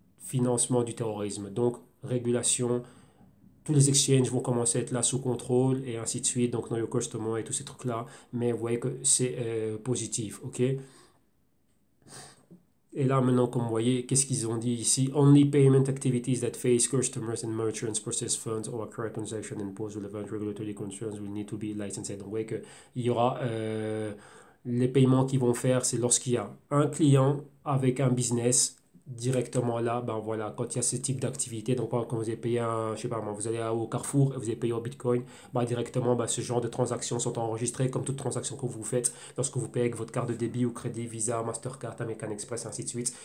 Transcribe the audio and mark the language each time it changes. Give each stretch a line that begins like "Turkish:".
French: Financement du terrorisme. Donc, régulation, tous les exchanges vont commencer à être là sous contrôle et ainsi de suite. Donc, Know Your Customer et tous ces trucs-là. Mais vous voyez que c'est positif, ok? Et là, maintenant, comme vous voyez, qu'est-ce qu'ils ont dit ici?
English: Only payment activities that face customers and merchants, process funds or occur transactions and pose relevant regulatory concerns will need to be licensed.
French: Donc, vous voyez qu'il y aura les paiements qu'ils vont faire, c'est lorsqu'il y a un client avec un business directement là, ben voilà, quand il y a ce type d'activité, donc par exemple, quand vous avez payé un, je sais pas moi, vous allez au Carrefour et vous avez payé au Bitcoin, ben directement, ben, ce genre de transactions sont enregistrées comme toute transaction que vous faites lorsque vous payez avec votre carte de débit ou crédit, Visa, Mastercard, American Express, ainsi de suite.